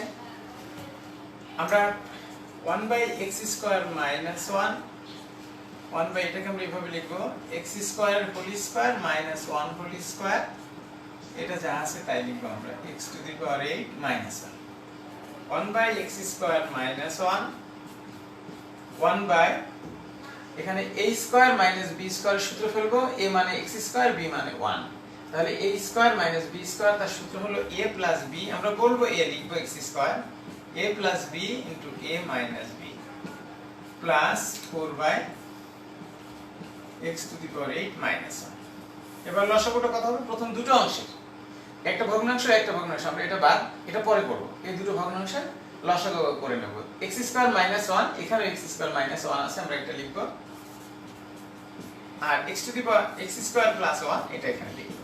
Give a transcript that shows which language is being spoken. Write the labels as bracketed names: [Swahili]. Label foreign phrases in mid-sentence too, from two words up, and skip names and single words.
[Bangla] আমরা 1/x² - 1 এটাকে আমরা এইভাবে লিখবো, x² - 1² এটা যা আছে তাই লিখবো আমরা, x⁸ - 1 1/x² - 1 এখানে a² - b² সূত্র ফেলবো, a মানে x², b মানে 1, তাহলে a² - b² তার সূত্র হলো a + b, আমরা বলবো a লিখবো x², a + b * a - b প্লাস 4/x⁸ - 1। এবার লসাগুটা কত হবে? প্রথম দুটো অংশের একটা ভগ্নাংশ একটা ভগ্নাংশ, আমরা এটা বাদ, এটা পরে করব। এই দুটো ভগ্নাংশের লসাগু করে নেব। x² - 1, এখানে x² - 1 আছে, আমরা এটা লিখব, আর x² + 1 এটা এখানে লিখব।